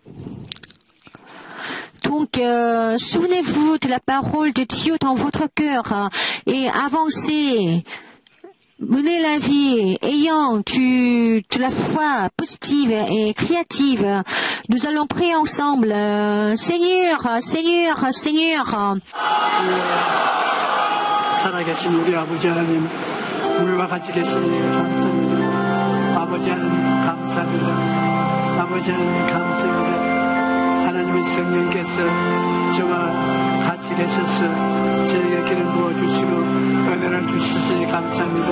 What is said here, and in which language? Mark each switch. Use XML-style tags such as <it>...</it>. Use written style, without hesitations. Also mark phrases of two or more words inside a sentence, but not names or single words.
<fr>Donc, souvenez-vous de la parole de Dieu dans votre cœur et avancez. Menez la vie ayant de la foi positive et créative. Nous allons prier ensemble. Seigneur, Seigneur, Seigneur.</fr> <ko>살아계신 우리 아버지 하나님, 우리와 같이 계시니 감사합니다. 아버지 하나님 감사합니다. 아버지 하나님 감사합니다. 하나님의 성령께서 저와 같이 계셔서 저에게 길을 부어주시고 은혜를 주시니 감사합니다.</ko>